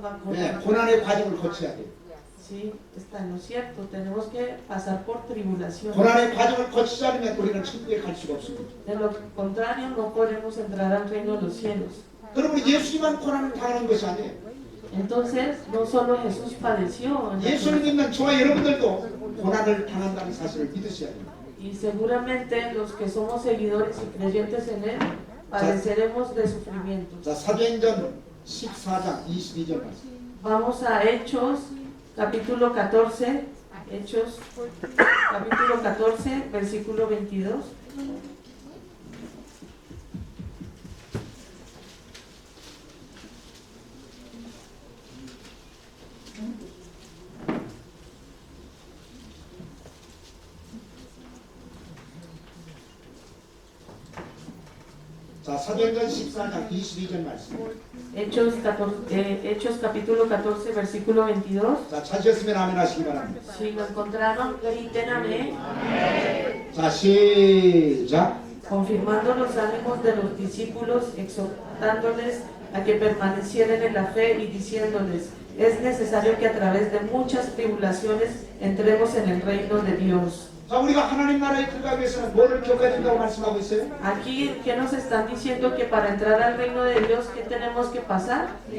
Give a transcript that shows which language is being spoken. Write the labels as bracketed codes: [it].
[ko] 네, 고난의 과정을 거쳐야 돼요. [es] Sí, está en lo cierto. Tenemos que pasar por tribulación. [ko] 고난의 과정을 거치지 않으면 우리는 천국에 갈 수가 없습니다. [es] De lo contrario, no podemos entrar al reino de los cielos. [ko] 그럼 우리 예수님만 고난을 당하는 것이 아니에요. [es] Entonces, no solo Jesús padeció, en la [ko] 예수를 [es] cruz, [ko] 믿는 저와 여러분들도 고난을 당한다는 사실을 믿으셔야 됩니다. [es] y seguramente los que somos seguidores y creyentes en Él padeceremos de sufrimientos. [ko] 자, 사도행전 14장 22절 말씀. [es] Vamos a Hechos, capítulo 14, Hechos, capítulo 14, versículo 22. [ko] 자, 사도행전 14장 22절 말씀. [es] Hechos capítulo 14, versículo 22. [ko] 자, 찾으셨으면 아멘 하시기 바랍니다. [es] Si lo encontraron, griten amén, [ko] 자, 시작. [es] confirmando los ánimos de los discípulos, exhortándoles a que permanecieran en la fe y diciéndoles, es necesario que a través de muchas tribulaciones entremos en el reino de Dios. [ko] 자, 우리가 하나님 나라에 들어가기 위해서는 뭐를 겪어야 된다고 말씀하고 있어요? [es] Aquí, ¿qué nos están diciendo? Que para entrar al reino de Dios, ¿qué tenemos que pasar?